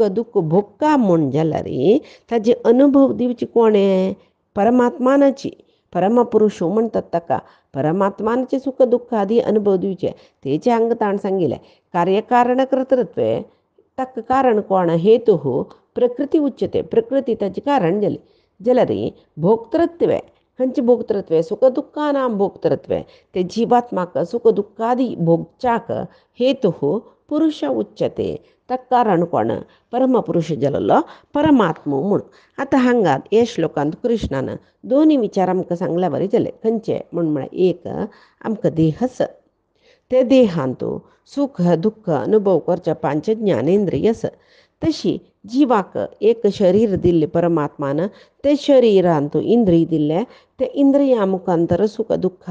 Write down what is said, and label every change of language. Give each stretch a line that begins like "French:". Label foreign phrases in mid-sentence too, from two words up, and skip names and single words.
Konkani: दुःख भोगता म्हूण जाल्यार ताजे अनुभव दिवचे कोणें परमात्मानाची परमपुरुश म्हणटात ताका परमात्मानाचे सुख दुःख आदी अनुभव दिवचे तेचे हांगा ताण सांगिल्लें कार्यकारणकर्तृत्वे ताका कारण कोण
Sanskrit: हेतू प्रकृती उच्यते
Konkani: प्रकृती ताचें कारण जाली जाल्यार भोक्तृत्वे खंयचे भोक्तृत्वे
Sanskrit: सुख दुःखानां भोक्तृत्वे
Konkani: ते जिवात्माक सुख दुःखादी भोगच्याक
Sanskrit: हेतू पुरुष उच्यते
Konkani: ताका कारण कोण परमपुरुश जाल्लो परमात्मो म्हूण आतां हांगा हे श्लोकांत कृष्णान दोनी विचार आमकां सांगल्या बरें जालें खंयचे म्हळ्यार एक आमकां देहस ते देहांत सुख दुःख अनुभव करचे पांच ज्ञानेंद्रिय आसा तशी जिवाक एक शरीर दिल्लें परमात्मान ते शरिरांत इंद्रिय दिल्ले ते इंद्रिया मुखांतर सुख दुःख